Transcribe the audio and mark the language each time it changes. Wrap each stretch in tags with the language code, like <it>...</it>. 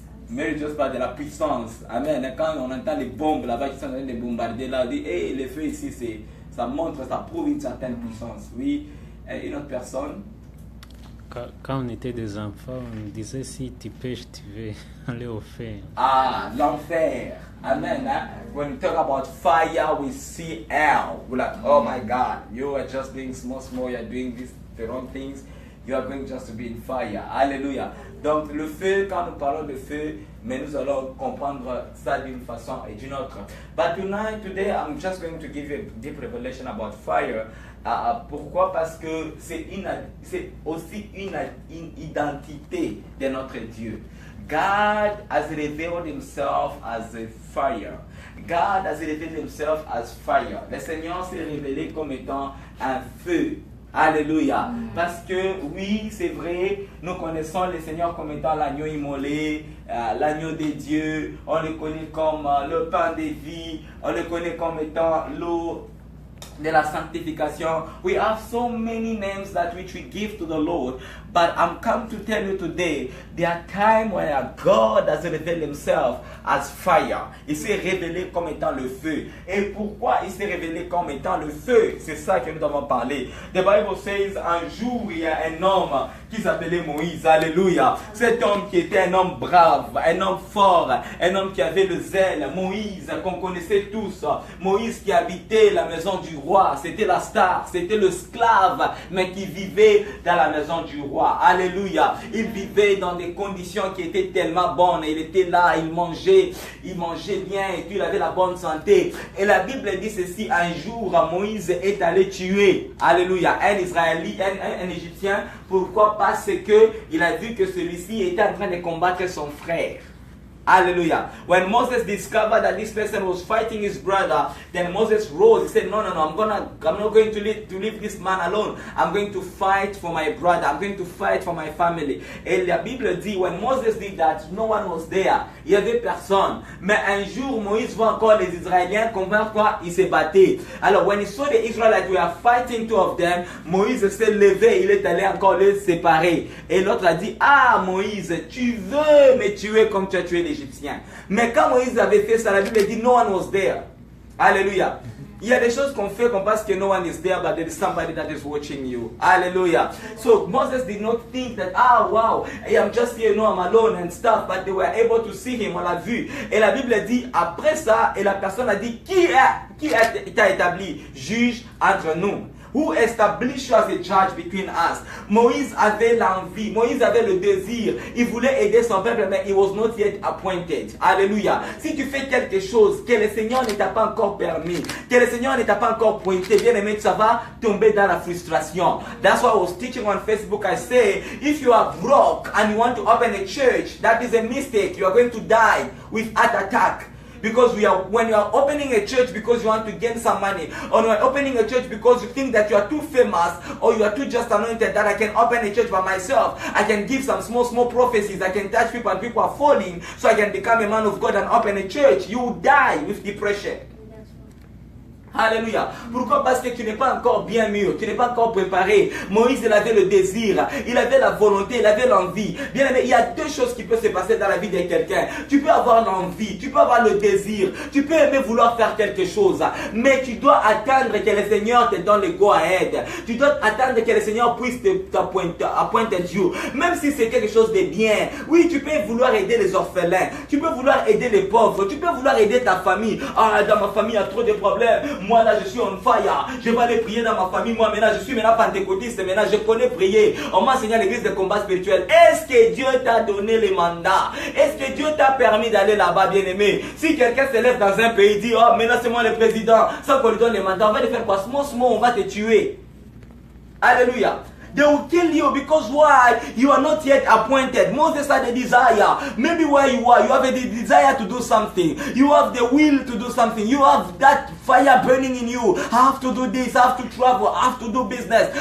<fr>Mais juste pas de la puissance. Amen. Quand on entend les bombes là-bas qui sont en train de bombarder là, on dit, hey, le feu ici, ça montre, ça prouve une certaine puissance. Oui? Et une autre personne. Quand on était des enfants, on disait si tu pêches, tu veux aller au feu. Ah, l'enfer. Amen.</fr> <en>When we talk about fire, we see hell. We're like, oh my God, you are just doing small, you are doing the wrong things. You are going just to be in fire. Hallelujah.</en> <fr>Donc le feu, quand nous parlons de feu, mais nous allons comprendre ça d'une façon et d'une autre.</fr> <en>But today, I'm just going to give you a deep revelation about fire.</en> <fr>Pourquoi? Parce que c'est aussi une identité de notre Dieu.</fr> <en>God has revealed himself as a fire. God has revealed himself as fire.</en> <fr>Le Seigneur s'est révélé comme étant un feu. Alléluia. Parce que oui, c'est vrai, nous connaissons le Seigneur comme étant l'agneau immolé, l'agneau de Dieu. On le connaît comme le pain de vie. On le connaît comme étant l'eau de la sanctification.</fr> <en>We have so many names that which we give to the Lord. But I'm come to tell you today, there are times when God has revealed himself as fire.</en> <fr>Il s'est révélé comme étant le feu. Et pourquoi il s'est révélé comme étant le feu? C'est ça que nous avons parlé.</fr> <en>The Bible says,</en> <fr>un jour, il y a un homme qui s'appelait Moïse. Alléluia. Cet homme qui était un homme brave, un homme fort, un homme qui avait le zèle. Moïse, qu'on connaissait tous. Moïse qui habitait la maison du roi. C'était la star, c'était le esclave, mais qui vivait dans la maison du roi. Alléluia. Il vivait dans des conditions qui étaient tellement bonnes. Il était là, il mangeait bien et puis il avait la bonne santé. Et la Bible dit ceci, un jour Moïse est allé tuer, alléluia, un Israélite, un Égyptien. Pourquoi? Parce que il a vu que celui-ci était en train de combattre son frère. Hallelujah.</fr> <en>When Moses discovered that this person was fighting his brother, then Moses rose. He said, no, I'm not going to leave this man alone. I'm going to fight for my brother. I'm going to fight for my family.</en> <fr>Et la Bible dit,</fr> <en>when Moses did that, no one was there.</en> <fr>Il y avait personne. Mais un jour, Moïse voit encore les Israéliens combattre quoi? Ils se battaient. Alors,</fr> <en>when he saw the Israelites were fighting, two of them,</en> <fr>Moïse s'est levé, il est allé encore les séparer. Et l'autre a dit, ah Moïse, tu veux me tuer comme tu as tué les Égyptiens. Mais quand Moïse avait fait ça, la Bible dit</fr> <en>no one was there.</en> <fr>Alléluia. Il y a des choses qu'on fait qu'on pense que</fr> <en>no one is there, but there is somebody that is watching you. Hallelujah. So Moses did not think that, wow, I am just here, no, I'm alone and stuff, but they were able to see him,</en> <fr>on l'a vu. Et la Bible dit, après ça, et la personne a dit, qui t'a établi juge entre nous?</fr> <en>Who established you as a judge between us?</en> <fr>Moïse avait l'envie, Moïse avait le désir, il voulait aider son peuple, mais</fr> <en>he was not yet appointed.</en> <fr>Alléluia. Si tu fais quelque chose que le Seigneur ne t'a pas encore permis, que le Seigneur ne t'a pas encore pointé, bien aimé, ça va tomber dans la frustration.</fr> <en>That's why I was teaching on Facebook. I say, if you are broke and you want to open a church, that is a mistake. You are going to die with heart attack. Because when you are opening a church because you want to gain some money, or you are opening a church because you think that you are too famous, or you are too just anointed that I can open a church by myself, I can give some small prophecies, I can touch people and people are falling, so I can become a man of God and open a church, you will die with depression.</en> <fr>Alléluia. Pourquoi? Parce que tu n'es pas encore bien mûr, tu n'es pas encore préparé. Moïse, il avait le désir, il avait la volonté, il avait l'envie. Bien aimé, il y a deux choses qui peuvent se passer dans la vie de quelqu'un. Tu peux avoir l'envie, tu peux avoir le désir, tu peux aimer vouloir faire quelque chose, mais tu dois attendre que le Seigneur te donne le</fr> <en>go ahead.</en> <fr>Tu dois attendre que le Seigneur puisse t'appointer Dieu. Même si c'est quelque chose de bien. Oui, tu peux vouloir aider les orphelins, tu peux vouloir aider les pauvres, tu peux vouloir aider ta famille. Ah, dans ma famille, il y a trop de problèmes. Moi là je suis</fr> <en>on fire,</en> <fr>je vais aller prier dans ma famille. Moi maintenant je suis pentecôtiste, maintenant je connais prier. On m'a enseigné à l'église de combat spirituel. Est-ce que Dieu t'a donné les mandats? Est-ce que Dieu t'a permis d'aller là-bas, bien aimé? Si quelqu'un se lève dans un pays et dit, oh maintenant c'est moi le président, sans qu'on lui donne les mandats, on va lui faire quoi? On va te tuer. Alléluia.</fr> <en>They will kill you because why? You are not yet appointed. Moses had a desire. Maybe where you are, you have a desire to do something. You have the will to do something. You have that fire burning in you. I have to do this, I have to travel, I have to do business.</en>